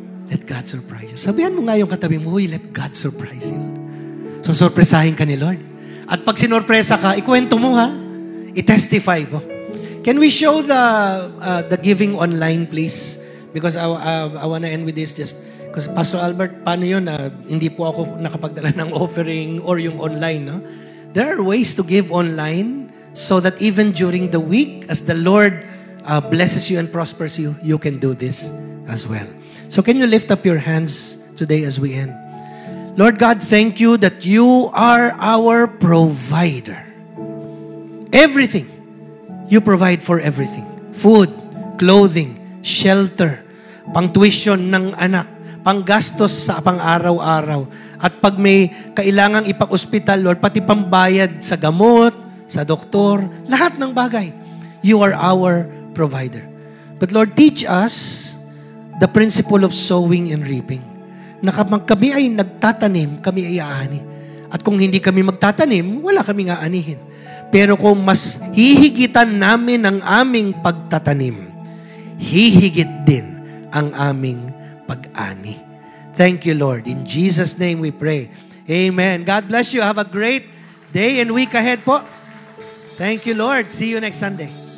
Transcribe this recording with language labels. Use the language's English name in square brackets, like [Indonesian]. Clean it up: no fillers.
[English] Let God surprise you. [Filipino] Sabihan mo nga yung katabi mo, [English] "Uy, let God surprise you." [Filipino] So sorpresahin ka ni Lord. At pag sinorpresa ka, ikwento mo ha. I-testify mo. [English] Can we show the giving online, please? Because I wanna end with this just because Pastor Albert, [Filipino] paano yun? Hindi po ako nakapagdala ng offering or yung online, no? [English] There are ways to give online so that even during the week, as the Lord blesses you and prospers you, you can do this as well. So can you lift up your hands today as we end? Lord God, thank you that you are our provider. Everything. You provide for everything. [Filipino] Food, clothing, shelter, pang-tuition ng anak, panggastos sa pang-araw-araw. At pag may kailangang ipag-ospital, Lord, pati pambayad sa gamot, sa doktor, lahat ng bagay. [English] You are our provider. But Lord, teach us the principle of sowing and reaping. [Filipino] Na kapag kami ay nagtatanim, kami ay aani. At kung hindi kami magtatanim, wala kaming aanihin. Pero kung mas hihigitan namin ang aming pagtatanim, hihigit din ang aming pag-ani. [English] Thank you, Lord. In Jesus' name we pray. Amen. God bless you. Have a great day and week ahead po. Thank you, Lord. See you next Sunday.